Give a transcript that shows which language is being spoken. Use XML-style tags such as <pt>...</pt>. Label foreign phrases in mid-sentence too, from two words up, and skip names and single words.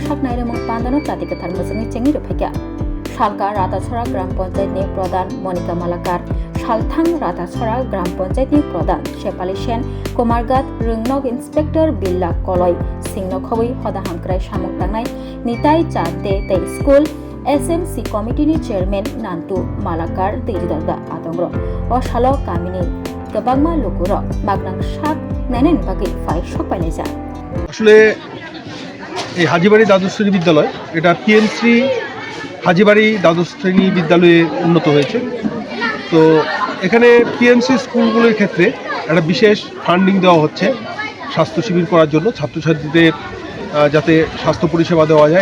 <trp>Shak Nairemong Panda no Tatikatar Muzani Chengi Ruphaika Shalka Ratachhora Gram Panchayat ni Pradhan Monica Malakar Shalthang Ratachhora Gram Panchayat ni Pradhan Shepali Sen Komargat Rungnok Inspector Billa Koloi Singno Khobui Hoda Hamkrai Samung Tangnai Nitai Chate Tei School SMC Committee ni Chairman Nantu Malakar Tejidalda Atongro o Shalo Kamini Gabangma Lokuro Magnang Shak Nainen Bagi Fai Shokpaileza</trp> <bn>আসলে এই হাজিবাড়ি দ্বাদশ শ্রেণী বিদ্যালয় এটা পিএমসি হাজিবাড়ি দ্বাদশ শ্রেণী বিদ্যালয়ে উন্নত হয়েছে। তো এখানে পিএমসি স্কুলগুলোর ক্ষেত্রে একটা বিশেষ ফান্ডিং দেওয়া হচ্ছে স্বাস্থ্য শিবির করার জন্য, ছাত্রছাত্রীদের যাতে স্বাস্থ্য পরিষেবা দেওয়া যায়।</bn>